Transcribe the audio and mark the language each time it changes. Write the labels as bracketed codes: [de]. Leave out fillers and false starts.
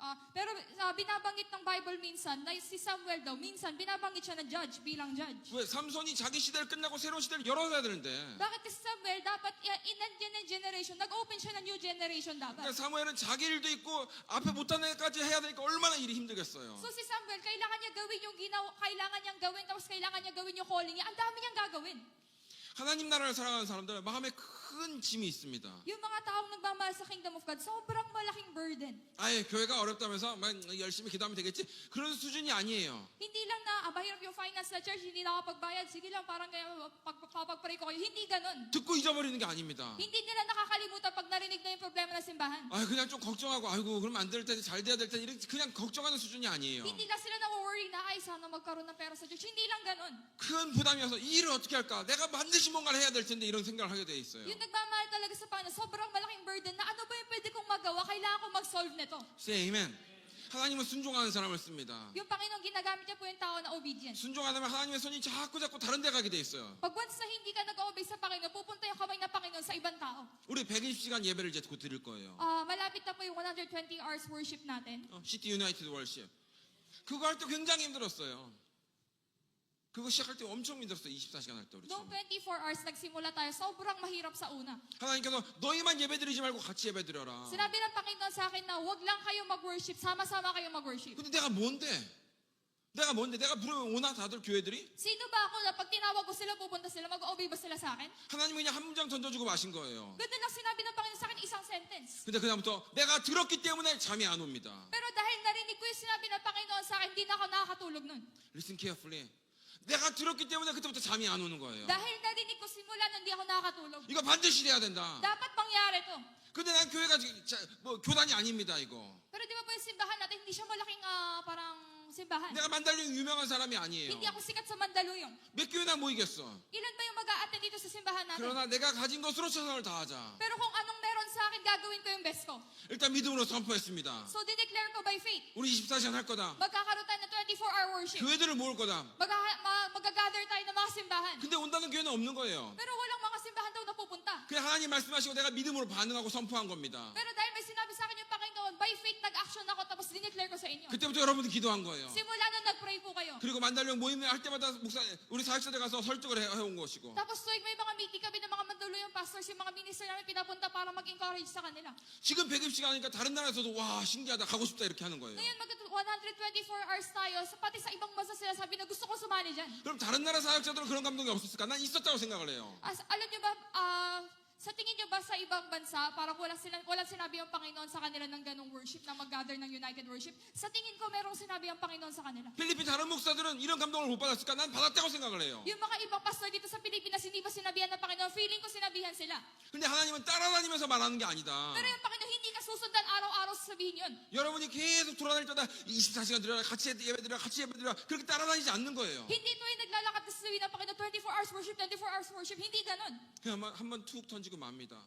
[tl] Pero binabanggit ng Bible minsan na si Samuel daw, minsan binabanggit siya na judge, bilang judge. [ko] 왜? 삼손이 자기 시대를 끝나고 새로운 시대를 열어야 되는데. [tl] Bakit kasi Samuel, dapat in generation, nag-open siya ng new generation dapat. [ko] 그러니까 사무엘은 자기 일도 있고 앞에 못한 애까지 해야 되니까 얼마나 일이 힘들겠어요. [tl] So si Samuel, kailangan niya gawin yung kailangan niyang gawin, tapos kailangan niya gawin yung calling niya. Ang dami niyang gagawin. [ko] 하나님 나라를 살아가는 사람들은 마음에 큰 짐이 있습니다. [tl] Yung mga taong nagmamahal sa [en] kingdom of God, [tl] sobrang malaking burden. [ko] 아예 교회가 어렵다면서 막 열심히 기도하면 되겠지? 그런 수준이 아니에요. [tl] Hindi lang na, mahirap yung finance na church, hindi nakapagbayad, sige lang, parang kaya papag-pray ko kayo. Hindi ganun. [ko] 듣고 잊어버리는 게 아닙니다. [tl] Hindi nila nakakalimutan pag narinig na yung problema ng simbahan. [ko] 아 그냥 좀 걱정하고 아이고 그러면 안 될 텐데 잘 돼야 될 텐데 이렇게 그냥 걱정하는 수준이 아니에요. [tl] Hindi lang sila na-worry na, ay, sana magkaroon ng pera sa church. Hindi lang ganun. [ko] 큰 부담이 와서 이 일을 어떻게 할까? 내가 반드시 뭔가를 해야 될 텐데 이런 생각을 하게 돼 있어요. [tl] Yung nagmamahal talaga sa Panginoon, sobrang malaking burden na ano ba yung pwede kong magawa? Kailangan kong mag-solve nito. [en] Say amen. [ko] 하나님은 순종하는 사람을 씁니다. [tl] Yung Panginoon, ginagamit niya po yung tao na obedient. [ko] 순종하다면 하나님의 손이 자꾸 다른 데 가게 돼 있어요. [tl] Pag once na hindi ka nag-obey sa Panginoon, pupunta yung kamay ng Panginoon sa ibang tao. [ko] 우리 120시간 예배를 이제 곧 드릴 거예요. [tl] Malapit na po yung 120 hours worship natin. [ko] 시티 유나이티드 월십. 그거 할 때 굉장히 힘들었어요. 그거 시작할 때 엄청 힘들었어요. 24시간 할 때 우리 [tl] Noong [ko] 처음에. [tl] 24 hours nagsimula tayo, sobrang mahirap sa una. [ko] 하나님께서 너희만 예배 드리지 말고 같이 예배 드려라. [tl] Sinabi ng Panginoon sa akin na huwag lang kayo mag-worship, sama-sama kayo mag-worship. [ko] 근데 내가 뭔데? 내가 부르면 오나 다들 교회들이? [tl] Sino ba ako na pag tinawag ko sila, pupunta sila, mag-obey ba sila sa akin? [ko] 하나님이 그냥 한 문장 던져주고 마신 거예요. [tl] Ganun lang sinabi ng Panginoon sa akin, isang sentence. [ko] 근데 그다음부터 내가 들었기 때문에 잠이 안 옵니다. [tl] Pero dahil narinig ko yung sinabi ng Panginoon sa akin, hindi na ako nakakatulog nun. [en] Listen carefully. [ko] 내가 들었기 때문에 그때부터 잠이 안 오는 거예요. [tl] Dahil narinig ko simula nun, hindi ako nakakatulog. [ko] 이거 반드시 돼야 된다. [tl] Dapat mangyari to. [ko] 근데 난 교회가 뭐 교단이 아닙니다 이거. [tl] Pero di ba po yung simbahan natin, hindi siya malaking parang simbahan. [ko] 내가 만달령 유명한 사람이 아니에요. [tl] Hindi ako sikat sa Mandaluyong. [ko] 몇 교회나 모이겠어. [tl] Ilan ba yung mag-a-attend dito sa simbahan natin? [ko] 그러나 내가 가진 것으로 최선을 다하자. [tl] Pero kung anong meron sa akin, gagawin ko yung best ko. [ko] 일단 믿음으로 선포했습니다. [tl] So, dineclare ko by faith. [ko] 우리 24시간 할 거다. [tl] Magkakaroon tayo ng 24-hour worship. [ko] 교회들을 모을 거다. [tl] Mag-gather tayo ng mga simbahan. [ko] 근데 온다는 교회는 없는 거예요. [tl] Pero walang mga simbahan daw na pupunta. [ko] 그냥 하나님 말씀하시고 내가 믿음으로 반응하고 선포한 겁니다. [tl] Pero dahil may sinabi sa akin yung Panginoon, by faith nag-action ako tapos dineclare ko sa inyo. [ko] 그때부터 여러분들 기도한 거예요. [tl] Simula nun nag-pray po kayo. [ko] 그리고 만달령 모임 할 때마다 목사 우리 사역자들 가서 설득을 해온 것이고. [tl] Tapos tuwing may mga meeting kami ng mga Mandaluyong pastors, yung mga minister namin pinapunta para mag-encourage sa kanila. [ko] 지금 120시간 하니까 다른 나라에서도 와 신기하다 가고 싶다 이렇게 하는 거예요. [tl] Ngayon, 124 hours tayo, pati sa ibang bansa sila sabi na gusto ko sumali dyan. [ko] 그럼 다른 나라 사역자들은 그런 감동이 없었을까? 난 있었다고 생각을 해요. [tl] Alam nyo ba, sa tingin nyo ba sa ibang bansa, parang walang sinabi yung Panginoon sa kanila ng ganong worship, na mag-gather ng United Worship? Sa tingin ko, merong sinabi yung Panginoon sa kanila. [ko] 필리핀 다른 목사들은 이런 감동을 못 받았을까? 난 받았다고 생각을 해요. [tl] Yung mga ibang pastor dito sa Pilipinas, hindi ba sinabihan ng Panginoon? Feeling ko sinabihan sila. [ko] 근데 하나님은 따라다니면서 말하는 게 아니다. [tl] Pero yung Panginoon, hindi ka susundan araw-araw sasabihin yun. [ko] 여러분이 계속 돌아다닐 때다 24시간 드려라 같이 예배 드려라 같이 예배 드려라 그렇게 따라다니지 않는 거예요. [tl] Hindi ito yung naglalakad na sasabihin ng Panginoon, 24 hours worship, 24 hours worship. Hindi ganun. [ko] 그냥 한번 툭 던지고 맙니다.